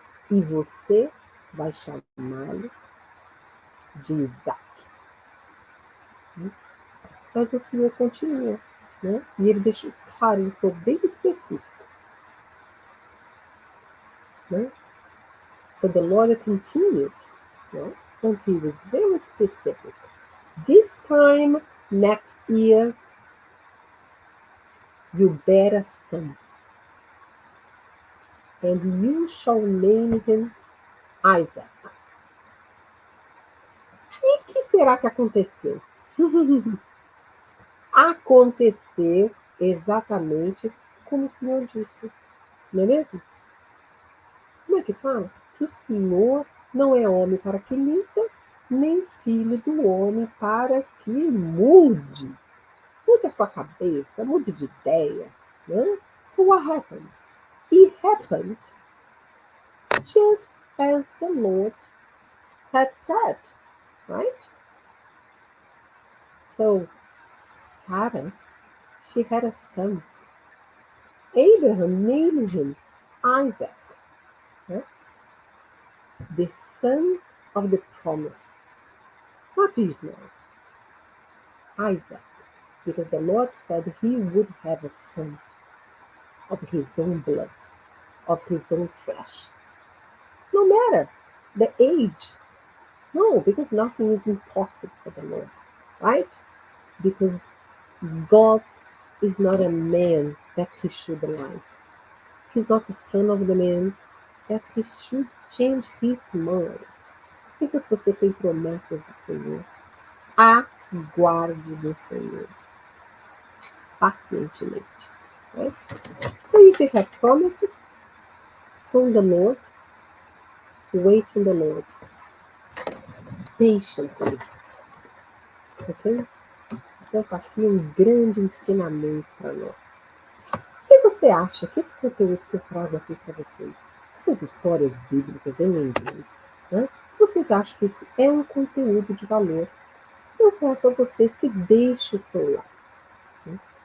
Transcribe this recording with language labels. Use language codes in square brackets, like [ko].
[pt] E você vai chamá-lo de Isaac. Mas o Senhor continua, né? E ele deixou claro, ele foi bem específico. Né? [en] So the Lord continued, né? And he was very specific. This time next year, you bear a son, and you shall name him Isaac. [pt] E o que será que aconteceu? Aconteceu exatamente como o Senhor disse, não é mesmo? Como é que fala? Que o Senhor não é homem para que minta, nem filho do homem para que mude. Mude a sua cabeça, mude de ideia. [en] Né? So what happened? It happened just as the Lord had said, right? So Sarah, she had a son. Abraham named him Isaac, né? The son of the promise. Not Ishmael, Isaac, because the Lord said he would have a son of his own blood, of his own flesh. No matter the age. No, because nothing is impossible for the Lord, right? Because God is not a man that he should lie. He's not the son of the man that he should change his mind. [pt] Então, se você tem promessas do Senhor, aguarde do Senhor. pacientemente. Right? [en] So if you have promises from the Lord, wait on the Lord patiently. Ok? [pt] Então, tá aqui um grande ensinamento para nós. Se você acha que esse conteúdo que eu trago aqui para vocês, essas histórias bíblicas em inglês, né? Se vocês acham que isso é um conteúdo de valor, eu peço a vocês que deixem o seu like, né?